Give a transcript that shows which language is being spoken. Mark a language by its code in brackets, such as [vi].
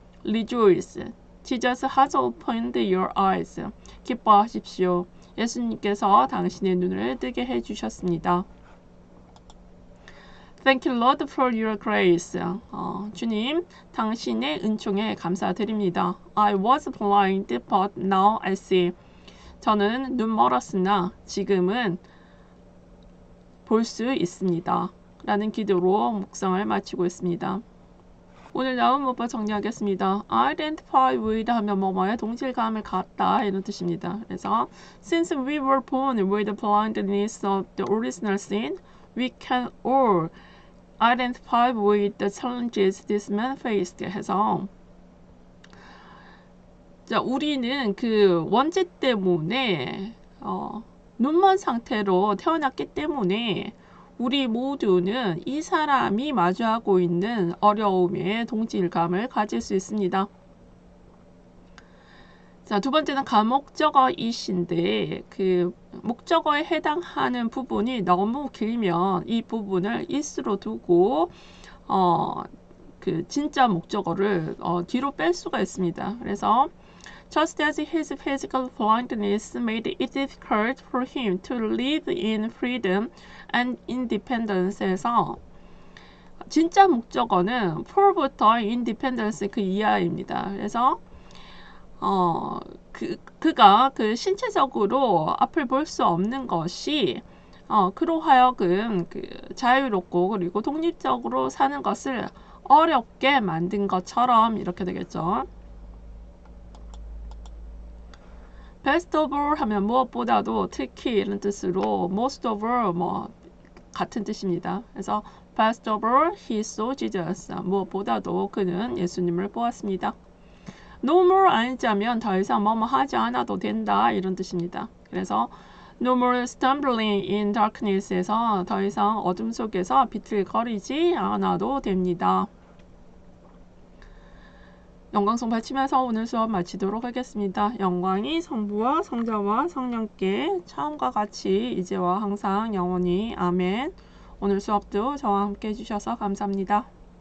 [en] Rejoice. Jesus has opened your eyes. [ko] 기뻐하십시오. 예수님께서 당신의 눈을 뜨게 해주셨습니다. [en] Thank you, Lord, for your grace. [ko] 주님, 당신의 은총에 감사드립니다. [en] I was blind, but now I see. [ko] 저는 눈 멀었으나 지금은 볼 수 있습니다. 라는 기도로 묵상을 마치고 있습니다. 오늘 나온 문법 정리하겠습니다. identify with 하면 뭐뭐에 동질감을 갖다 이런 뜻입니다. 그래서 [en] since we were born with the blindness of the original sin, we can all identify with the challenges this man faced [ko] 해서 자, 우리는 그 원죄 때문에 눈먼 상태로 태어났기 때문에 우리 모두는 이 사람이 마주하고 있는 어려움에 동질감을 가질 수 있습니다. 자, 두 번째는 가목적어 is인데 그 목적어에 해당하는 부분이 너무 길면 이 부분을 is로 두고 그 진짜 목적어를 뒤로 뺄 수가 있습니다. 그래서 [en] Just as his physical blindness made it difficult for him to live in freedom and independence에서 [ko] 진짜 목적어는 for부터 independence 그 이하입니다. 그래서 그가 그 신체적으로 앞을 볼 수 없는 것이 그로 하여금 그 자유롭고 그리고 독립적으로 사는 것을 어렵게 만든 것처럼 이렇게 되겠죠. best of all 하면 무엇보다도 특히 이런 뜻으로 most of all 뭐 같은 뜻입니다. [en] 그래서 best of all he saw Jesus [ko] 무엇보다도 그는 예수님을 보았습니다. No more 아니자면 더 이상 뭐뭐 하지 않아도 된다 이런 뜻입니다. 그래서 [en] no more stumbling in darkness [ko] 에서 더 이상 어둠 속에서 비틀거리지 않아도 됩니다. 영광송 바치면서 오늘 수업 마치도록 하겠습니다. 영광이 성부와 성자와 성령께 처음과 같이 이제와 항상 영원히 아멘. 오늘 수업도 저와 함께 해주셔서 감사합니다.